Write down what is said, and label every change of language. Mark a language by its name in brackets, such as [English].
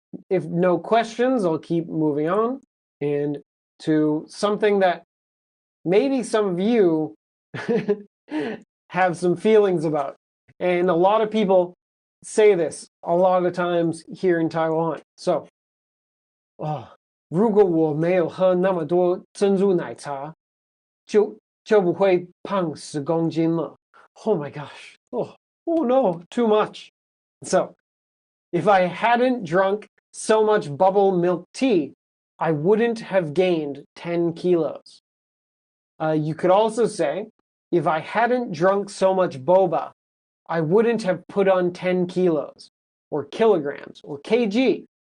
[English] If no questions, I'll keep moving on. And to something that maybe some of you have some feelings about. And a lot of people say this a lot of times here in Taiwan. [Chinese] So, 如果我没有喝那么多珍珠奶茶，就不会胖10公斤了。 [English] Oh my gosh. Oh no, too much. So, if I hadn't drunk so much bubble milk tea, I wouldn't have gained 10 kilos. You could also say, if I hadn't drunk so much boba, I wouldn't have put on 10 kilos, or kilograms, or kg.